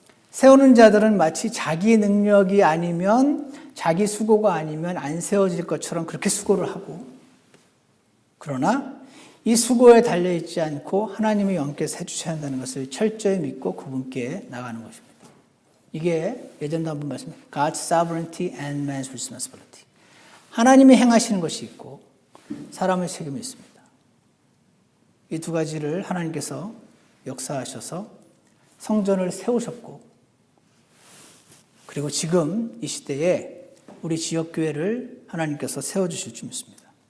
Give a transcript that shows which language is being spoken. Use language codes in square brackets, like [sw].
[ko] 세우는 자들은 마치 자기 능력이 아니면 자기 수고가 아니면 안 세워질 것처럼 그렇게 수고를 하고 그러나 이 수고에 달려있지 않고 하나님의 영께서 해주셔야 한다는 것을 철저히 믿고 그분께 나가는 것입니다. 이게 예전도 한번 말씀드렸습니다. [en] God's sovereignty and man's responsibility. [ko] 하나님이 행하시는 것이 있고 사람의 책임이 있습니다. 이 두 가지를 하나님께서 역사하셔서 성전을 세우셨고 그리고 지금 이 시대에 우리 지역교회를 하나님께서 세워주실 줄 믿습니다.